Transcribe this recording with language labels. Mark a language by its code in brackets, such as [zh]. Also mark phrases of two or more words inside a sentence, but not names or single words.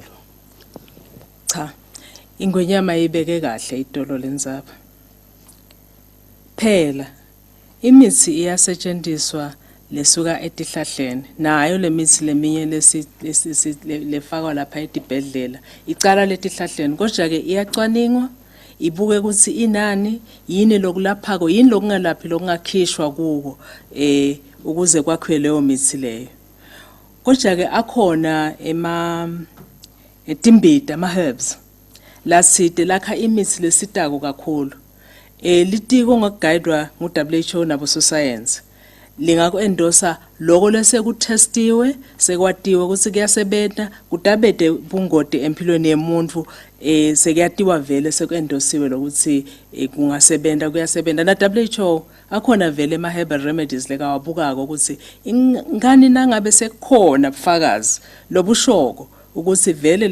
[ss] Cha ingwenyama ibeke kahle itolo lenzaba phela imithi iyasetshenziswa lesuka etihlahleni nayo lemithi leminye lefakwa lapha etibhedlela icala letihlahleni kodwa ke iyacwaningwa ibuke ukuthi inani yini lokulaphako yini lokungalaphi lokungakhishwa kuko ukuze kwakhiwe leyo mithi leyo kodwa ke akhona etimbita ama herbs lasite lakha imithi lesitako kakhulu litiko ngokuguidwa ngu WHO nabo science lingaku-endosa loko lesekutestiwe sekwatiwe ukuthi kuyasebenza kudabede bungoti empilweni yemuntu sekuyatiwa vele seku-endosiwe lokuthi kungasebenza kuyasebenza na WHO akhona vele ama- [en] herbal remedies [ss] lekawabukako ukuthi ingani nangabe sekukhona bufakazi lobushoko ukuthi vele